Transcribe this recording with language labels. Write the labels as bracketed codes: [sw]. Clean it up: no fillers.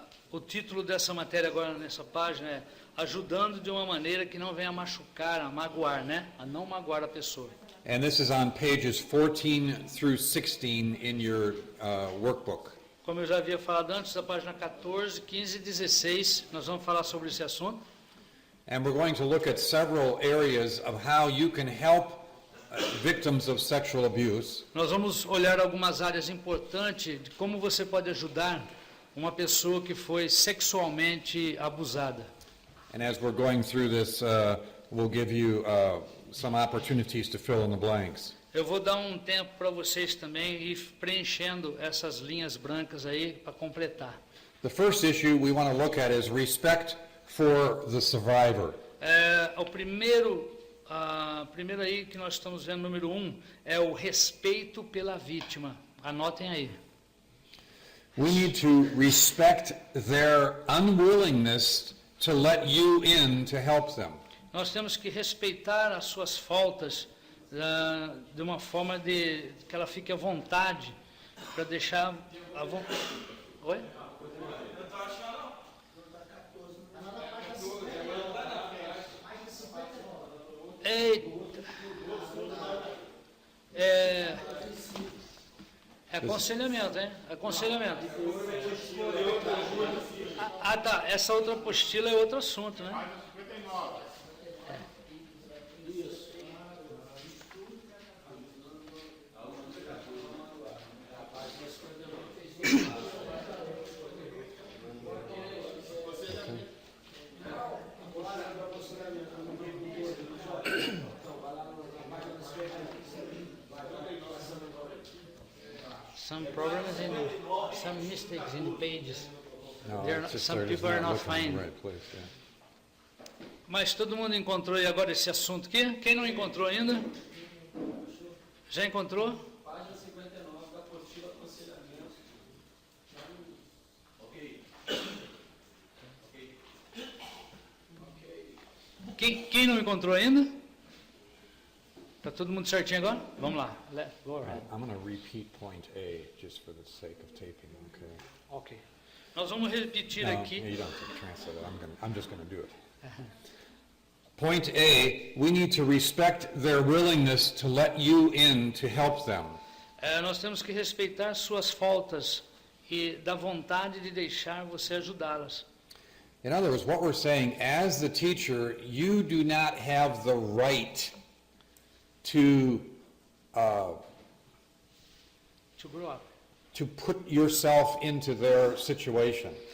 [pt] O título dessa matéria agora nessa página é Ajudando de uma maneira que não venha a machucar, a magoar, né? A não magoar a pessoa. [en] And this is on pages 14 through 16 in your workbook. [pt] Como eu já havia falado antes, da página 14, 15 e 16, nós vamos falar sobre esse assunto. [en] And we're going to look at several areas of how you can help victims of sexual abuse. [pt] Nós vamos olhar algumas áreas importantes de como você pode ajudar uma pessoa que foi sexualmente abusada. [en] And as we're going through this, we'll give you some opportunities to fill in the blanks. [pt] Eu vou dar um tempo para vocês também ir preenchendo essas linhas brancas aí para completar. [en] The first issue we want to look at is respect for the survivor. [pt] O primeiro aí que nós estamos vendo, número 1, é o respeito pela vítima. Anotem aí. We need to respect their unwillingness to let you in to help them. Nós temos que respeitar as suas faltas de uma forma que ela fique à vontade, para deixar à vontade. Oi? Eita. É aconselhamento, hein? Aconselhamento. Tá. Essa outra apostila é outro assunto, né? [en] Some problems some mistakes in the pages. Some people are not finding. [pt] Mas todo mundo encontrou aí agora esse assunto aqui? Quem não encontrou ainda? Já encontrou? Página 59 da apostila aconselhamento. Quem não encontrou ainda? Tá todo mundo certinho agora? Vamos lá. Go ahead. [en] I'm going to repeat point A just for the sake of taping, okay? [pt] Ok. Nós vamos repetir aqui. [en] No, you don't have to translate it. I'm just going to do it. Point A, we need to respect their willingness to let you in to help them. [pt] Nós temos que respeitar suas faltas e da vontade de deixar você ajudá-las. [en] In other words, what we're saying, as the teacher, you do not have the right to grow up. To put yourself into their situation.